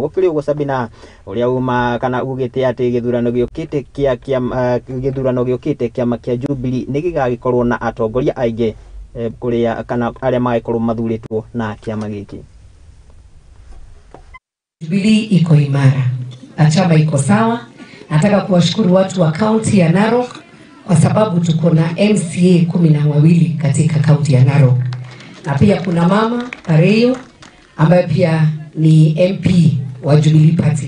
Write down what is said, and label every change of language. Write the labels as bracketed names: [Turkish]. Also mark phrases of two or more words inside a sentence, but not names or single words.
[Kikuyu] Gukiri ugo Sabina uria uma kana ugite ati githurano giukite kiama kia Jubilee nigigagikorwo na atongoria aingi kuria kana aria magikorwo mathuritwo na kiama giki. [Swahili] Jubilee iko imara, chama iko sawa. Nataka kuwashukuru watu wa kaunti ya Narok kwa sababu tuko na MCA 12 katika kaunti ya Narok, na pia kuna mama Pareyo ambaye pia ni MP wa Jubilee Party.